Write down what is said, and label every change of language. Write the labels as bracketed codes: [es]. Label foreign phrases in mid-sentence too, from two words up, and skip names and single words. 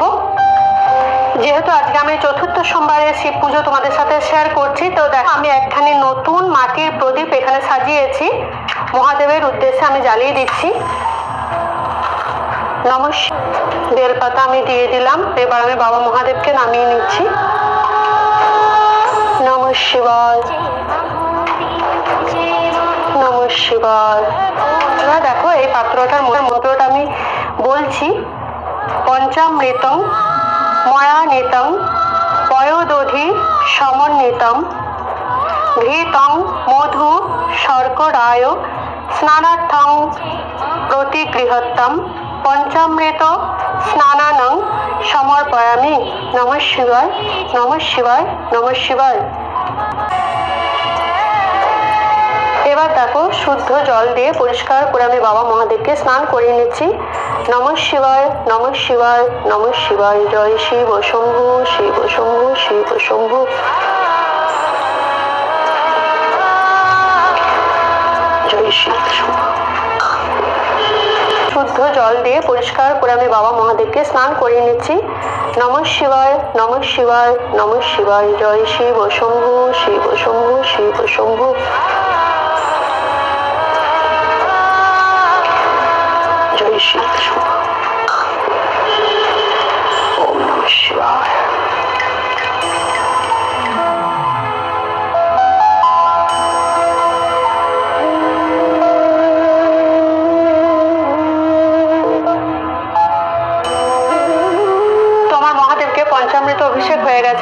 [bn] যেহেতু আজকে আমি চতুর্থ সোমবারের শিব পুজো তোমাদের সাথে শেয়ার করছি, তো দেখো আমি একখানি নতুন মাটির প্রদীপ এখানে সাজিয়েছি। মহাদেবের উদ্দেশ্যে আমি জ্বালিয়ে দিচ্ছি। বেলপাতা আমি দিয়ে দিলাম। এবার আমি বাবা মহাদেবকে নামিয়ে নিচ্ছি। [sa] নমঃ শিবায় নমঃ শিবায়। [bn] দেখো এই পাত্রটার মন্ত্রটা আমি বলছি। [sa] পঞ্চামৃতং ময়ানিতং পয়োদধি সমন্বিতং ঘৃতং মধু শর্করায় স্নানার্থং প্রতিগৃহত্তম পঞ্চামৃত স্নানানং সমর্পয়ামি। নমঃ শিবায় নমঃ শিবায় নমঃ শিবায়। [bn] এবার দেখো শুদ্ধ জল দিয়ে পরিষ্কার করে আমি বাবা মহাদেবকে স্নান করিয়ে নিচ্ছি। [sa] নমঃ শিবায় নমঃ শিবায় নমঃ শিবায়। জয় শিব শম্ভু শিব শম্ভু শিব শম্ভু। জয় শিব শম্ভু। [bn] শুদ্ধ জল দিয়ে পরিষ্কার করে আমি বাবা মহাদেবকে স্নান করিয়ে নিচ্ছি। [sa] নমঃ শিবায় নমঃ শিবায় নমঃ শিবায়। জয় শিব শম্ভু শিব শম্ভু শিব শম্ভু। জয় শিব শম্ভু। ওম নমঃ শিবায়। [bn] পঞ্চামৃত অভিষেক হয়ে গেছে।